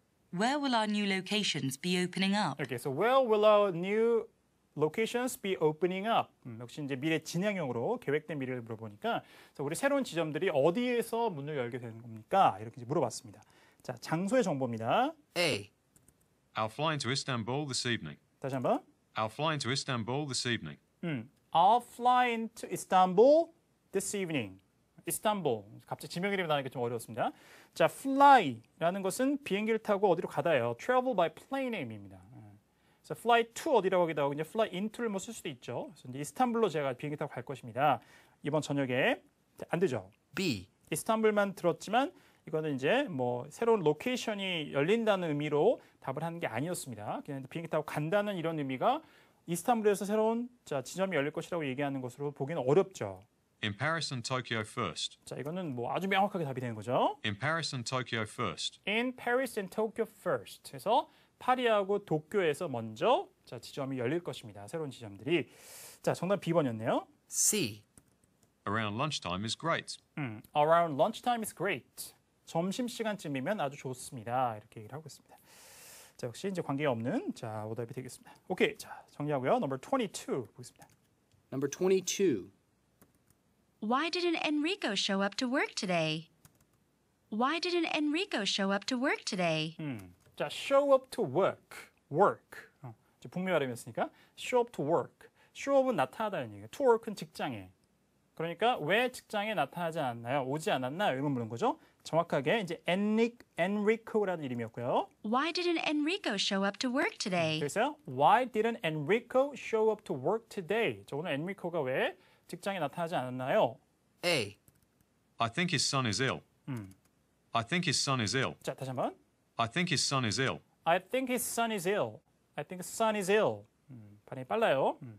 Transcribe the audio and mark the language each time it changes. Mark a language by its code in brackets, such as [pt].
[en] Where will our new locations be opening up? [ko] 이렇게 해서 [en] where will our new locations be opening up? [ko] 역시 이제 미래 진행형으로 계획된 미래를 물어보니까 그래서 우리 새로운 지점들이 어디에서 문을 열게 되는 겁니까? 이렇게 이제 물어봤습니다. 자, 장소의 정보입니다. [en] A. I'll fly into Istanbul this evening. [ko] 다시 한번. [en] I'll fly into Istanbul this evening. I'll fly into Istanbul this evening. [ko] 이스탄불. 갑자기 지명 이름이 나니까 좀 어려웠습니다. 자, fly라는 것은 비행기를 타고 어디로 가다예요. [en] travel by plane의 [ko] 의미입니다. 그래서 fly to 어디라고 하기도 하고 이제 fly into를 뭐 쓸 수도 있죠. 그래서 이제 이스탄불로 제가 비행기 타고 갈 것입니다. 이번 저녁에 안 되죠. [en] B. [ko] 이스탄불만 들었지만 이거는 이제 뭐 새로운 로케이션이 열린다는 의미로 답을 하는 게 아니었습니다. 그냥 비행기 타고 간다는 이런 의미가 이스탄불에서 새로운 자, 지점이 열릴 것이라고 얘기하는 것으로 보기는 어렵죠. [en] In Paris and Tokyo first. [ko] 자, 이거는 뭐 아주 명확하게 답이 되는 거죠. [en] In Paris and Tokyo first. In Paris and Tokyo first. [ko] 그래서 파리하고 도쿄에서 먼저 자, 지점이 열릴 것입니다. 새로운 지점들이. 자, 정답 B번이었네요. [en] C. Around lunchtime is great. Around lunchtime is great. [ko] 점심시간쯤이면 아주 좋습니다. 이렇게 얘기를 하고 있습니다. 자, 역시 이제 관계없는 자, 오답이 되겠습니다. 오케이. 자, 정리하고요. [en] Number 22 [ko] 보겠습니다. [en] Number 22. Why didn't Enrico show up to work today? Why didn't Enrico show up to work today? 자, show up to work. [ko] 이제 북미 발음이었으니까 [en] show up to work. [ko] show up은 나타나다는 얘기예요. to work은 직장에. 그러니까 왜 직장에 나타나지 않았나요? 오지 않았나? 이런 물은 거죠. 정확하게 이제 Enrico라는 이름이었고요. [en] Why didn't Enrico show up to work today? [ko] 그래서 [en] Why didn't Enrico show up to work today? [ko] 저 오늘 Enrico가 왜 직장에 나타나지 않았나요? [en] A. I think his son is ill. I think his son is ill. [ko] 자, 다시 한번. [en] I think his son is ill. I think his son is ill. I think his son is ill. [ko] 발음이 빨라요.